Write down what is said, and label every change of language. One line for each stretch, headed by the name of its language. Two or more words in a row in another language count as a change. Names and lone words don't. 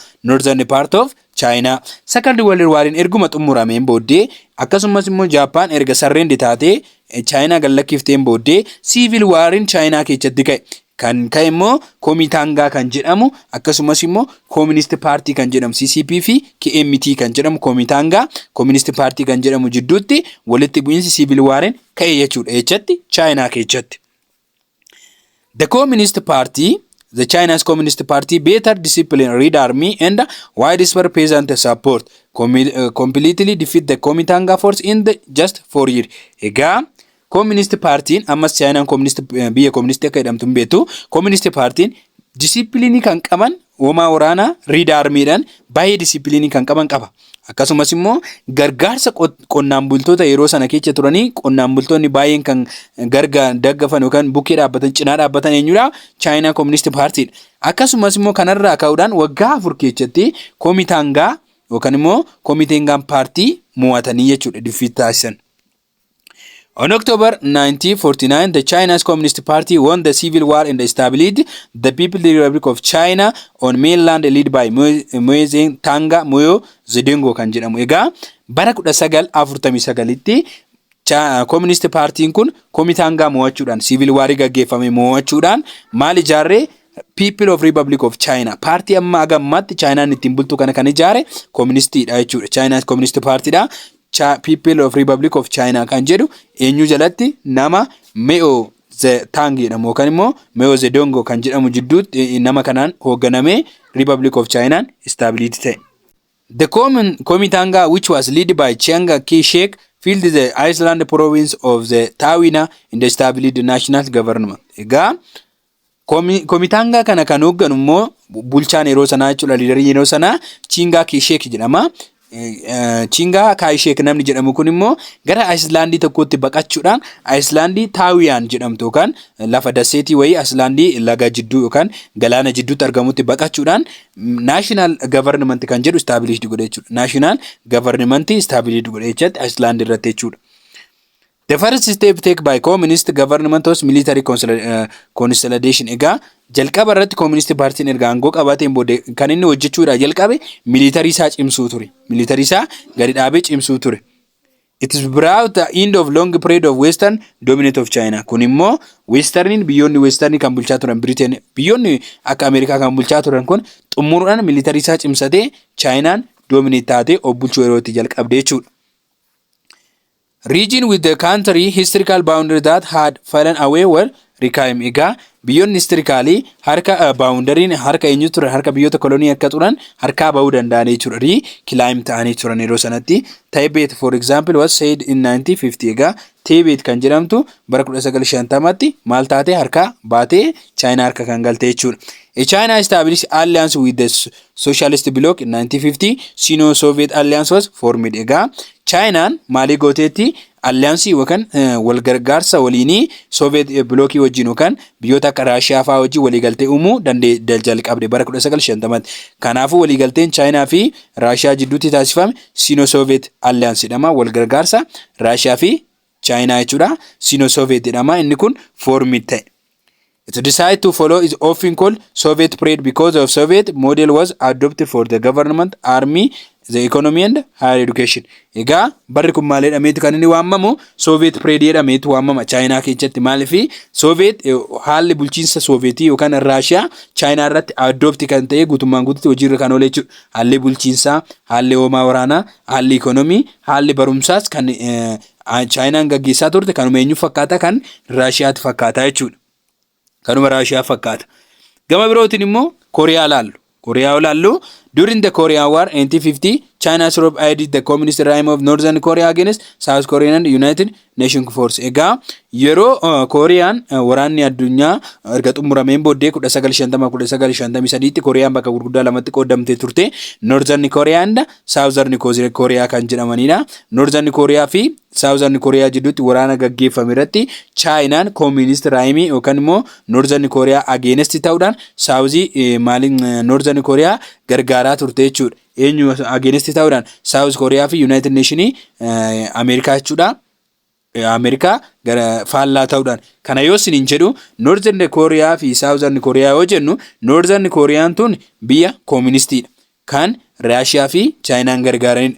English: Northern part of China.
Oromo: Second World War erguma xumurameen booddee akkasumas immoo Japan erga surrender taate China gallakkifteen booddee
English: civil war
Oromo: in China keessatti ka'e. Kan ka'e immoo Kuomintang kan jedhamu akkasumas immoo Communist Party kan jedhamu CCP fi KMT kan jedhamu Kuomintang Communist Party kan jedhamu jidduutti walitti bu'iinsi
English: civil war
Oromo: ka'e jechuudha jechatti China keessatti.
English: The Communist Party, the China's Communist Party, better discipline, Red Army, and widespread peasant support completely defeat the Kuomintang force in just 4 years.
Oromo: Egaa Communist Party ammas China biyya communist akka jedhamtuun beektu Communist Party disciplinii kan qaban uumaa waraanaa Red Army'dhaan baay'ee disciplinii kan qaban qaba. Akkasumas immoo gargaarsa qonnaan bultoota yeroo sana keessa turanii qonnaan bultoonni baay'een kan daggafan yookaan bukkee dhaabbatan cinaa dhaabbatan eenyudha? China Communist Party. Akkasumas immoo kanarraa ka'uudhaan waggaa 4 keessatti Kuomintang yookaan immoo Kuomintang Party mo'atanii jechuudha defeat taasisan.
English: On October 1949, the China's Communist Party won the civil war and established the People's Republic of China on mainland led by Mao Zedong
Oromo: kan jedhamu. Egaa bara 1949tti Communist Party kun Kuomintang mo'achuudhaan
English: civil war
Oromo: gaggeeffame mo'achuudhaan maal ijaarre People of Republic of China party amma agammaatti Chinaan ittiin bultu kana kan ijaare communistidha jechuudha. China's Communist Partydha. People of Republic of China kan jedhu eenyu jalatti nama Mao Zedong jedhamu yookaan immoo Mao Zedong kan jedhamu jidduutti nama kanaan hoogganamee Republic of China established ta'e.
English: The Kuomintang which was led by Chiang Kai-shek filled the Iceland province of the Tawina in the established national government.
Oromo: Egaa Kuomintang kana kan hoogganu immoo bulchaan yeroo sanaa jechuudha liidarii yeroo sanaa Chiang Kai-shek jedhama. Chiang Kai-shek namni jedhamu kun immoo gara Icelandii tokkotti baqachuudhaan Icelandii Taawiyaan jedhamtu yookaan lafa daseetii wayii Icelandii laga jidduu yookaan galaana jidduutti argamutti baqachuudhaan
English: national government
Oromo: kan jedhu established godhe jechuudha.
English: National government established
Oromo: godhe jechuudha Iceland irratti jechuudha.
English: The first step taken by communist government was military consolidation.
Oromo: Egaa jalqaba irratti Communist Party erga aangoo qabateen booda kan inni hojjechuudha jalqabe military isaa cimsuu ture. Military isaa gadi dhaabee cimsuu ture.
English: It is brought the end of long period of Western dominance of China.
Oromo: Kun immoo Westerniin biyyoonni Westernii kan bulchaa turan Britain biyyoonni akka Ameerikaa kan bulchaa turan kun xumuruudhaan militarii isaa cimsatee Chinaan dominate taatee of bulchuu yeroo itti jalqabde jechuudha.
English: Region with the country historical boundary that had fallen away were reclaimed.
Oromo: Egaa biyyoonni historically harka boundariin harka eenyu turan harka biyyoota kolonii akka turan harkaa bahuu danda'anii jechuudha. Reclaim ta'anii turan yeroo sanatti.
English: Tibet for example was said in 1950.
Oromo: Egaa Tibet kan jedhamtu bara 1950tti maal taate harka baatee China harka kan galte jechuudha.
English: China established alliance with the socialist bloc in 1950. Sino-Soviet alliance was formed.
Oromo: Egaa Chinaan maalii gooteetti alliaansii yookaan wal gargaarsa waliinii Soviet blockii wajjin yookaan biyyoota akka Raashiyaa fa'aa wajjin waliigaltee uumuu jalqabde bara 1950tti. Kanaafuu waliigalteen Chaayinaa fi Raashiyaa jidduutti taasifame
English: Sino-Soviet alliance
Oromo: jedhama. Wal gargaarsa Raashiyaa fi Chaayinaa jechuudha. Sino-Soviet jedhama. Inni kun formid ta'e.
English: It decided to follow is often called Soviet period because of Soviet model was adopted for the government, army, the economy and higher education.
Oromo: Egaa barri kun maal jedhameetu kan inni waamamu
English: Soviet period
Oromo: jedhameetu waamama Chaayinaa keessatti maaliifi Soviet haalli bulchiinsa Sovietii yookaan Raashiyaa Chaayinaa irratti adopt kan ta'e guutummaan guututti hojiirra kan oole jechuudha. Haalli bulchiinsaa, haalli hoomaa waraanaa, haalli economy, haalli barumsaas kan Chaayinaan gaggeessaa turte kanuma eenyu fakkaata kan Raashiyaatti fakkaata jechuudha. Kanuma Raashiyaa fakkaata. Gama birootiin immoo Kooriyaa laallu. Kooriyaa laallu
English: during the Korean War 1950 China's Europe aided the communist regime of Northern Korea against South Korean and United Nations force.
Oromo: Egaa yeroo Kooriyaan waraanni addunyaa erga xumurameen booddee 1950-1953 tti Kooriyaan bakka gurguddaa lamatti qoodamtee turte. Northern Korea and Southern Korea kan jedhamanidha. Northern Korea fi Southern Korea jidduutti waraana gaggeeffame irratti Chaayinaan
English: communist regime
Oromo: yookaan immoo Northern Korea against ta'uudhaan Northern Korea gargaaraa turte jechuudha. Eenyu against ta'uudhaan South Korea fi United Nation Ameerikaa jechuudha. Ameerikaa gara faallaa ta'uudhaan kana yoo isin jedhu Northern Korea fi Southern Korea yoo jennu Northern Koreaan tun biyya communistiidha kan Raashiyaa fi Chaayinaan gargaaranidha.